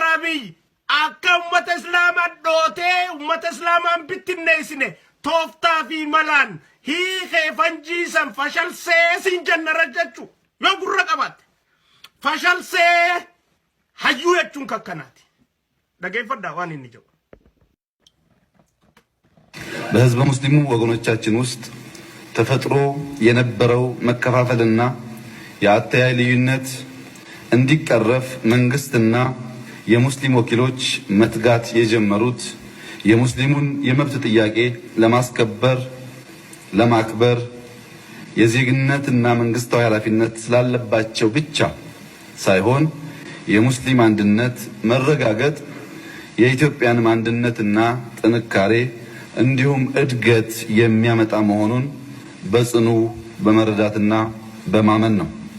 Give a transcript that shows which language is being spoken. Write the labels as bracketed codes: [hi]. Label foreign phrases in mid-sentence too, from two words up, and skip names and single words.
[om] Abiy akka ummata islaamaa dhootee ummata islaamaan bittinneessine tooftaa fi malaan hiikee Fanjii san fashalsee siin jannara jechuun yoo gurra qabaate fashalsee hayyuu jechuun kakkanaati. Dhageeffadhaa waan inni jedhu. [am] በህዝበ ሙስሊሙ ወገኖቻችን ውስጥ ተፈጥሮ የነበረው መከፋፈልና የአተያይ ልዩነት እንዲቀረፍ መንግስትና የሙስሊም ወኪሎች መትጋት የጀመሩት የሙስሊሙን የመብት ጥያቄ ለማስከበር ለማክበር የዜግነትና መንግስታዊ ኃላፊነት ስላለባቸው ብቻ ሳይሆን የሙስሊም አንድነት መረጋገጥ የኢትዮጵያን አንድነትና ጥንካሬ እንዲሁም እድገት የሚያመጣ መሆኑን በጽኑ በመረዳትና በማመን ነው።